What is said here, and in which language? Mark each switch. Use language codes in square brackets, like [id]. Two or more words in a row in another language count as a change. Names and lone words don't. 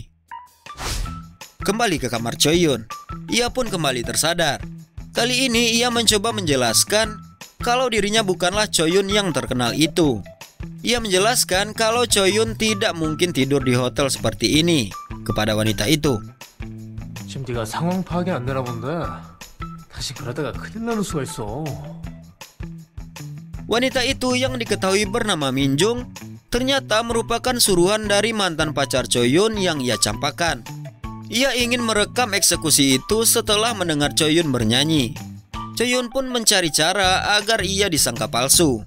[id] Kembali ke kamar Choyun, ia pun kembali tersadar. Kali ini ia mencoba menjelaskan kalau dirinya bukanlah Choyun yang terkenal itu. Ia menjelaskan kalau Choyun tidak mungkin tidur di hotel seperti ini kepada wanita itu. [ko] 지금 네가 상황 파악이 안 되나 본데. 다시 그러다가 큰일 나는 수가 있어. [id] Wanita itu yang diketahui bernama Minjung ternyata merupakan suruhan dari mantan pacar Choyun yang ia campakan. Ia ingin merekam eksekusi itu setelah mendengar Choyun bernyanyi. Choyun pun mencari cara agar ia disangka palsu.